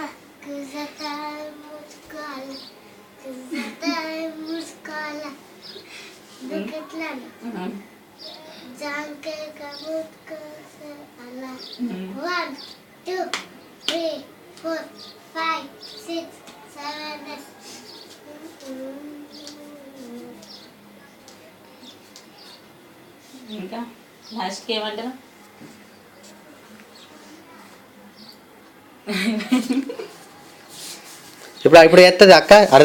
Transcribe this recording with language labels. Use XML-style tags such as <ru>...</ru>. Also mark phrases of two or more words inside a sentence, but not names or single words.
<en>One, two, three, four, five, six, seven, eight.</en> <te>ఇంకా లాస్ట్కి ఏమంటారు? ఇప్పుడు ఎత్తది అక్క, అర్థమైందా నీకు?</te>